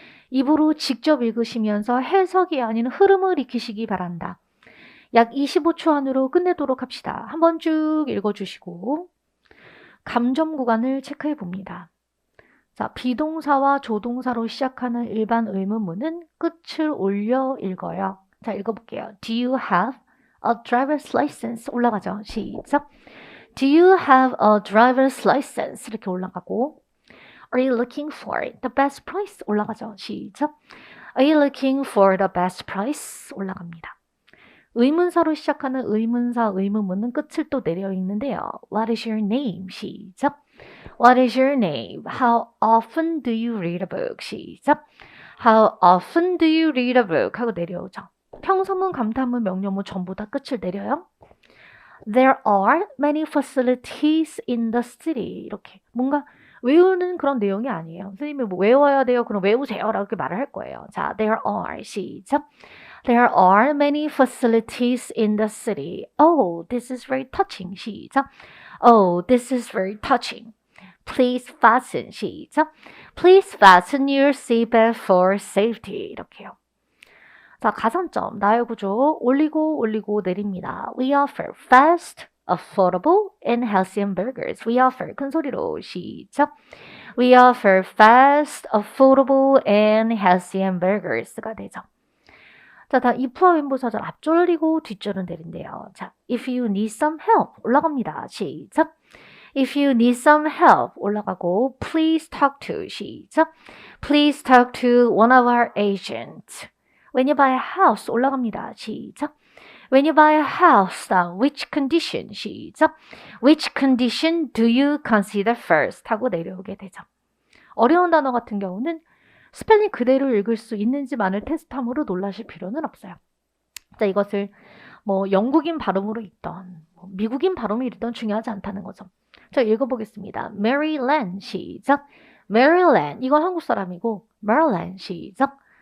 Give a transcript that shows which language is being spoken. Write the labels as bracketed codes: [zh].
[ko] 입으로 직접 읽으시면서 해석이 아닌 흐름을 익히시기 바란다. 약 25초 안으로 끝내도록 합시다. 한번 쭉 읽어주시고 감점 구간을 체크해 봅니다. 자, 비동사와 조동사로 시작하는 일반 의문문은 끝을 올려 읽어요. 자, 읽어볼게요. [en] Do you have a driver's license? [ko] 올라가죠. 시작. [en] Do you have a driver's license? [ko] 이렇게 올라가고 [en] Are you looking for the best price? [ko] 올라가죠. 시작. [en] Are you looking for the best price? [ko] 올라갑니다. 의문사로 시작하는 의문사 의문문은 끝을 또 내려 읽는데요. [en] What is your name? 시작. What is your name? How often do you read a book? [ko] 시작. [en] How often do you read a book? [ko] 하고 내려오죠. 평서문, 감탄문, 명령문 전부 다 끝을 내려요. [en] There are many facilities in the city. [ko] 이렇게 뭔가 외우는 그런 내용이 아니에요. 선생님이 뭐 외워야 돼요. 그럼 외우세요. 라고 말을 할 거예요. 자, [en] there are. [ko] 시작. [en] There are many facilities in the city. Oh, this is very touching. [ko] 시작. [en] Oh, this is very touching. Please fasten. 시작. Please fasten your seatbelt for safety. [ko] 이렇게요. 자, 가산점, 나의 구조, 올리고 올리고 내립니다. [en] We offer fast, affordable, and healthy hamburgers. We offer, [ko] 큰 소리로 시작. [en] We offer fast, affordable, and healthy hamburgers가 되죠. [ko] 자, 다 if와 윈부사절 앞줄 올리고 뒷줄은 내린대요. [en] 자, if you need some help [ko] 올라갑니다. 시작. [en] If you need some help [ko] 올라가고 [en] please talk to 시작. Please talk to one of our agents. When you buy a house [ko] 올라갑니다. 시작. [en] When you buy a house, which condition? [ko] 시작. [en] Which condition do you consider first? [ko] 하고 내려오게 되죠. 어려운 단어 같은 경우는 스펠링 그대로 읽을 수 있는지만을 테스트함으로 놀라실 필요는 없어요. 자, 이것을 뭐 영국인 발음으로 읽던 미국인 발음으로 읽던 중요하지 않다는 거죠. 자, 읽어보겠습니다. Maryland 시작. Maryland 이건 한국 사람이고 Maryland 시작.